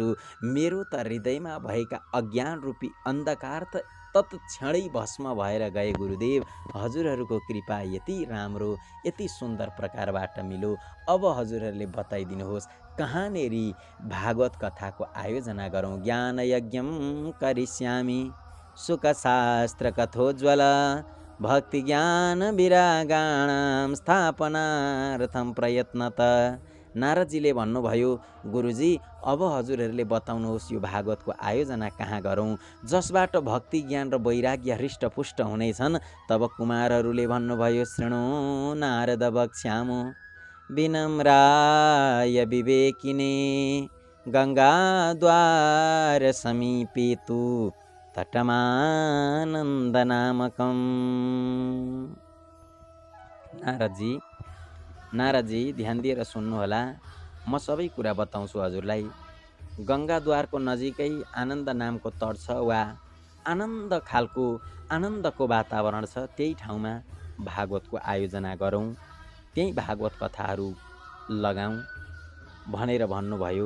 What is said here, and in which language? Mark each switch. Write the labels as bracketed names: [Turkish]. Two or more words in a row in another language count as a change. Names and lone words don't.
[Nepali] मेरो त हृदयमा भएका अज्ञान रूपी अन्धकार त तत्क्षणै भस्म भएर गए। गुरुदेव, हजुरहरूको कृपा यति राम्रो, यति सुन्दर प्रकारबाट मिल्यो। अब हजुरहरूले बताइदिनुहोस् कहाँनेरि भागवत कथाको आयोजना गरौँ। [Sanskrit] ज्ञान यज्ञम करिष्यामि, सुखशास्त्र कथोज्वल भक्ति ज्ञान विरागाणाम स्थापनार्थम प्रयत्नत। [Nepali] नारदजीले भन्नुभयो, गुरुजी अब हजुरहरूले बताउनुहोस् यो भागवतको आयोजना कहाँ गरौँ, जसबाट भक्ति ज्ञान र वैराग्य हृष्टपुष्ट हुनेछन्। तब कुमारहरूले भन्नुभयो, [Sanskrit] शृणु नारद वक्ष्यामो विनम्राय विवेकिने गङ्गाद्वार समीपेतु तटमानन्द नामकम। [Nepali] नारदजी ध्यान दिएर सुन्नुहोला, म सबै कुरा बताउँछु हजुरलाई। गङ्गाद्वारको नजिकै आनन्द नामको तट छ, वा आनन्द खालको आनन्दको वातावरण छ, त्यही ठाउँमा भागवतको आयोजना गरौँ, त्यही भागवत कथाहरू लगाऊँ भनेर भन्नुभयो।